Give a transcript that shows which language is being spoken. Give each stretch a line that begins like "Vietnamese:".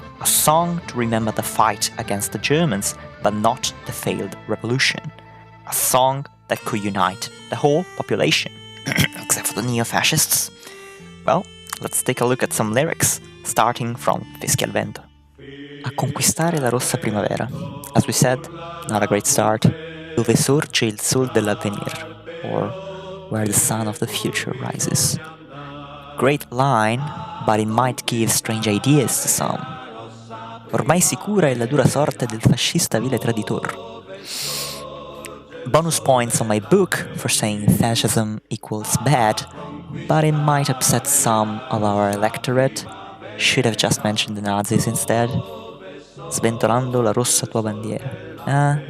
English: A song to remember the fight against the Germans, but not the failed revolution. A song that could unite the whole population, except for the neo-fascists. Well, let's take a look at some lyrics, starting from Fischia il vento.
Italian: A conquistare la rossa primavera.
English: As we said, not a great start.
Italian: Dove sorge il sol dell'avvenir,
English: or where the sun of the future rises. Great line, but it might give strange ideas to some.
Italian: Ormai sicura è la dura sorte del fascista vile traditor.
English: Bonus points on my book for saying fascism equals bad, but it might upset some of our electorate. Should have just mentioned the Nazis instead.
Italian: Sventolando la rossa tua bandiera.